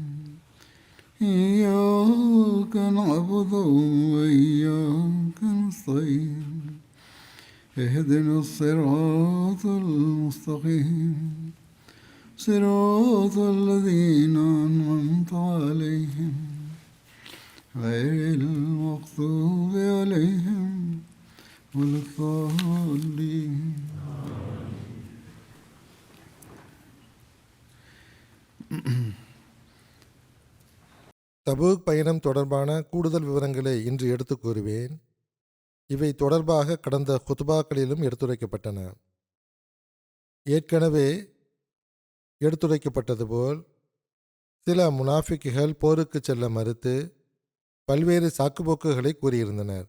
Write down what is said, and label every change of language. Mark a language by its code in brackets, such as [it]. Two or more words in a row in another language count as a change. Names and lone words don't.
[ar] إياك نعبد وإياك نستعين اهدنا الصراط المستقيم صراط الذين أنعمت عليهم غير المغضوب عليهم ولا الضالين. [ta] தபூக் பயணம் தொடர்பான கூடுதல் விவரங்களை இன்று எடுத்துக் கூறுவேன். இவை தொடர்பாக கடந்த குத்பாக்களிலும் எடுத்துரைக்கப்பட்டன. ஏற்கனவே எடுத்துரைக்கப்பட்டது போல் சில முனாஃபிக்குகள் போருக்கு செல்ல மறுத்து பல்வேறு சாக்குப்போக்குகளை கூறியிருந்தனர்.